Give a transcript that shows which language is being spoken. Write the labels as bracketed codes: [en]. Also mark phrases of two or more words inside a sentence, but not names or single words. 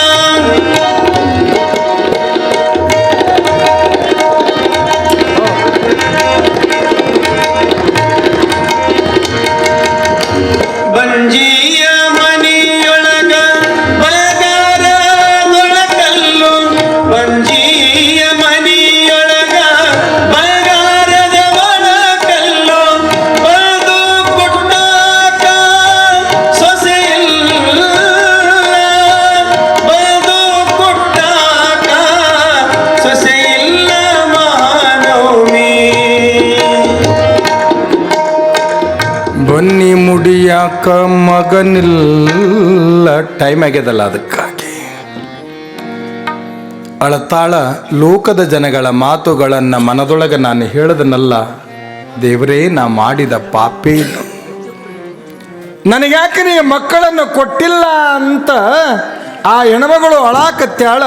[kn] ಬಂಜಿಯ ಮನಿಯೊಳಗ ಬಗಾರದೊಳಕಲ್ಲು, ಬಂಜಿಯ ಮನಿಯೊಳಗ ಬಗಾರದ ಒಳಕಲ್ಲು, ಬದು ಕುಟ್ಟಾಕ ಸೊಸೆಯಿಲ್ಲ, ಬದು ಕುಟ್ಟಾಕ ಸೊಸೆಯಿಲ್ಲ ಮಹಾನವಮಿ, ಬನ್ನಿ ಮುಡಿಯಾಕ ಮಗನಿಲ್ಲ, ಟೈಮ್ ಆಗ್ಯದಲ್ಲ ಅದಕ್ಕಾಗಿ ಅಳತಾಳ ಲೋಕದ ಜನಗಳ ಮಾತುಗಳನ್ನು ಮನದೊಳಗೆ ನಾನು ಹೇಳದನಲ್ಲ, ದೇವರೇ ನಾ ಮಾಡಿದ ಪಾಪೇ ಇದು, ನನಗ್ಯಾಕೆ ನೀ ಮಕ್ಕಳನ್ನು ಕೊಟ್ಟಿಲ್ಲ ಅಂತ ಆ ಹೆಣ್ಮಗಳು ಅಳಾಕತ್ಯಾಳ.